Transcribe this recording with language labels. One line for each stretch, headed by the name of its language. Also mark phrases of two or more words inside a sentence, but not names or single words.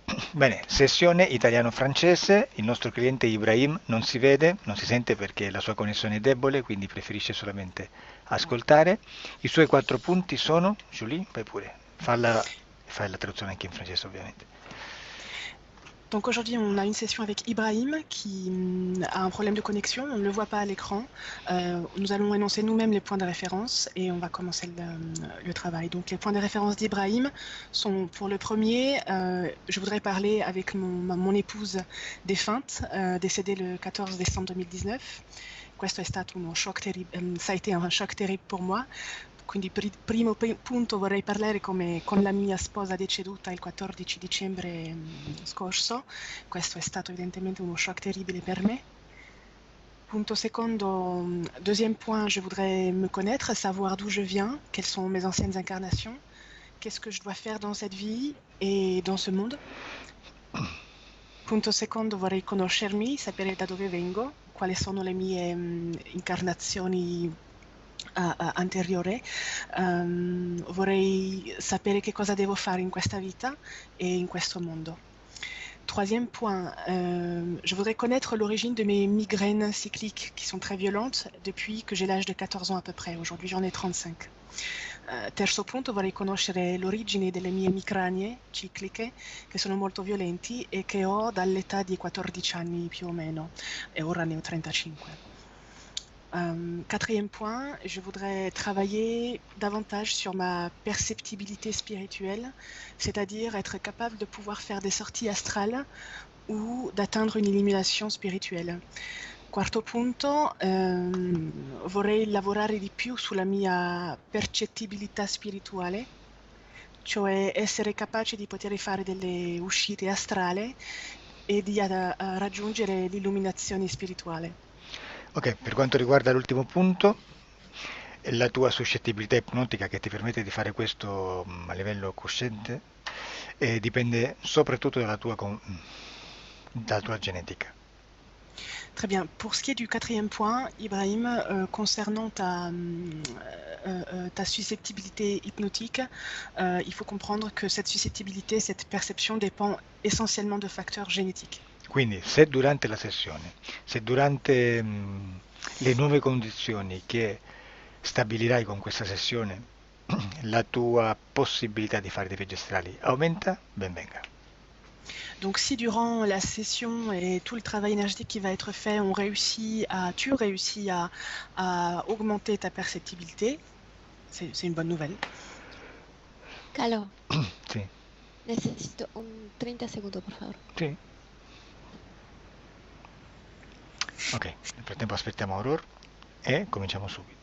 Italian: Bene, sessione italiano-francese, il nostro cliente Ibrahim non si vede, non si sente perché la sua connessione è debole, quindi preferisce solamente ascoltare. I suoi 4 punti sono, Julie, vai pure, fai la traduzione anche in francese ovviamente.
French: Donc aujourd'hui, on a une session avec Ibrahim qui a un problème de connexion, on ne le voit pas à l'écran. Nous allons énoncer nous-mêmes les points de référence et on va commencer le travail. Donc les points de référence d'Ibrahim sont pour le premier, je voudrais parler avec mon épouse défunte, décédée le 14 décembre 2019.
Italian: Questo è stato uno shock
French: ça a été un choc terrible pour moi.
Italian: Quindi primo punto vorrei parlare come con la mia sposa deceduta il 14 dicembre scorso. Questo è stato evidentemente uno shock terribile per me. Punto secondo,
French: deuxième point, je voudrais me connaître, savoir d'où je viens, quelles sont mes anciennes incarnations, qu'est-ce que je dois faire dans cette vie et dans ce monde.
Italian: Punto secondo, vorrei conoscermi, sapere da dove vengo, quali sono le mie incarnazioni anteriore. Vorrei sapere che cosa devo fare in questa vita e in questo mondo.
French: Troisième point, je voudrais connaître l'origine de mes migraines cycliques qui sont très violentes depuis que j'ai l'âge de 14 ans à peu près. Aujourd'hui, j'en ai 35.
Italian: Terzo punto, vorrei conoscere l'origine delle mie emicranie cicliche che sono molto violenti e che ho dall'età di 14 anni più o meno e ora ne ho 35.
French: Quatrième point, je voudrais travailler davantage sur ma perceptibilité spirituelle, c'est-à-dire être capable de pouvoir faire des sorties astrales ou d'atteindre une illumination spirituelle.
Italian: Quarto punto, vorrei lavorare di più sulla mia percettibilità spirituale, cioè essere capace di poter fare delle uscite astrali e di raggiungere l'illuminazione spirituale. Ok, per quanto riguarda l'ultimo punto, la tua suscettibilità ipnotica che ti permette di fare questo a livello cosciente dipende soprattutto dalla tua genetica.
French: Très bien. Pour ce qui est du quatrième point, Ibrahim, concernant ta susceptibilité hypnotique, il faut comprendre que cette susceptibilité, cette perception dépend essentiellement de facteurs génétiques.
Italian: Quindi se durante la sessione, se durante le nuove condizioni che stabilirai con questa sessione, la tua possibilità di fare dei viaggi astrali aumenta, ben venga.
French: Donc si durant la session et tout le travail énergétique qui va être fait, tu réussis à augmenter ta perceptibilité, c'est une bonne nouvelle.
Italian: Calo, Sì,
Spanish: necesito un 30 segundos, por favor.
Italian: sì. Ok, nel frattempo aspettiamo Aurora e cominciamo subito.